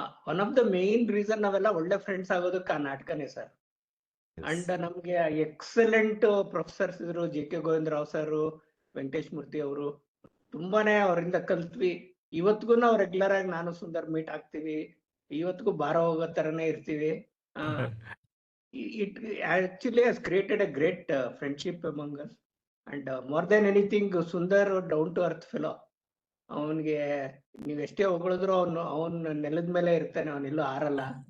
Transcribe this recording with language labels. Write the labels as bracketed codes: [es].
[en] one of the main reason [kn] ನಾವೆಲ್ಲ ಒಳ್ಳೆ friends ಆಗೋದಕ್ಕೆ ಆ ನಾಟಕನೇ ಸರ್. ಅಂಡ್ ನಮ್ಗೆ ಎಕ್ಸಲೆಂಟ್ ಪ್ರೊಫೆಸರ್ಸ್ ಇದ್ರು, JK ಗೋವಿಂದರಾವ್ ಸರ್, ವೆಂಕಟೇಶ್ ಮೂರ್ತಿ ಅವರು. ತುಂಬಾನೇ ಅವರಿಂದ ಕಲ್ತ್ವಿ. ಇವತ್ತಿಗೂ ನಾವು ರೆಗ್ಯುಲರ್ ಆಗಿ ನಾನು ಸುಂದರ್ ಮೀಟ್ ಆಗ್ತೀವಿ. ಇವತ್ತಿಗೂ ಬಾರ ಹೋಗೋ ತರನೇ ಇರ್ತೀವಿ. [en] It actually has created a great friendship among us. And more than anything, Sundar down to earth fellow. [kn] ಅವನಿಗೆ ನೀವ್ ಎಷ್ಟೇ ಹೊಗಳಿದ್ರು ಅವನು ನೆಲದ ಮೇಲೆ ಇರ್ತಾನೆ, ಅವನೆಲ್ಲೂ ಆರಲ್ಲ.